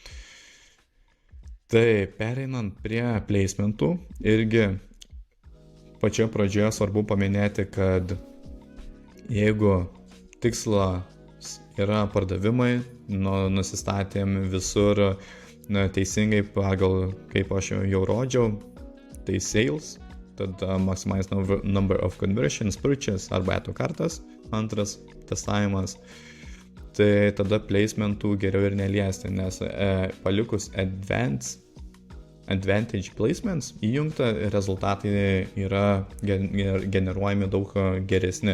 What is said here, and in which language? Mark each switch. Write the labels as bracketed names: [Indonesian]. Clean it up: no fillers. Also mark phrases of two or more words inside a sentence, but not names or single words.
[Lithuanian] Tai pereinant prie placementų, irgi pačioje pradžioje svarbu paminėti, kad jeigu tikslas yra pardavimai, nusistatėm visur teisingai pagal, kaip aš jau rodžiau, tai sales, tada [English] maximize number of conversions, [Lithuanian] purchase arba eto kartas, antras testavimas, tai tada placementų geriau ir neliesti, nes palikus [English] advantage placements [Lithuanian] įjungta, rezultatai yra generuojami daug geresni.